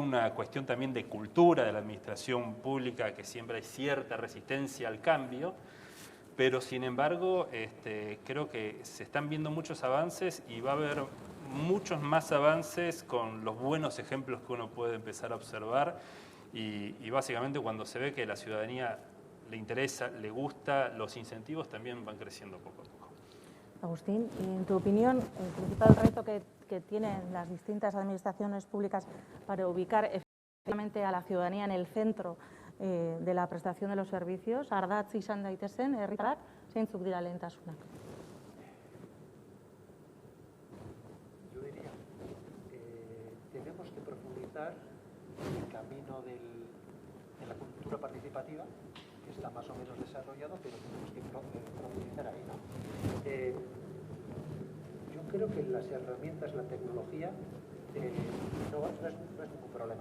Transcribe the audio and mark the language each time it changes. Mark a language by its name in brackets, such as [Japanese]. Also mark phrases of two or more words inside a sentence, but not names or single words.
[Spanish] una cuestión también de cultura de la administración pública, que siempre hay cierta resistencia al cambio, pero sin embargo, creo que se están viendo muchos avances y va a haber muchos más avances con los buenos ejemplos que uno puede empezar a observar y básicamente cuando se ve que la ciudadanía le interesa, le gusta, los incentivos también van creciendo poco a poco. Agustín, y en tu opinión, el principal reto que tienen las distintas administraciones públicas para ubicar efectivamente a la ciudadanía en el centro de la prestación de los servicios, [Basque] ardatz izan daitezen, herritarrak, zeintzuk dira lehentasunak? [Spanish] Yo diría que tenemos que profundizar en el camino de la cultura participativa, que está más o menos desarrollado, pero tenemos que profundizar ahí, ¿no? Yo creo que las herramientas, la tecnología, no es ningún problema.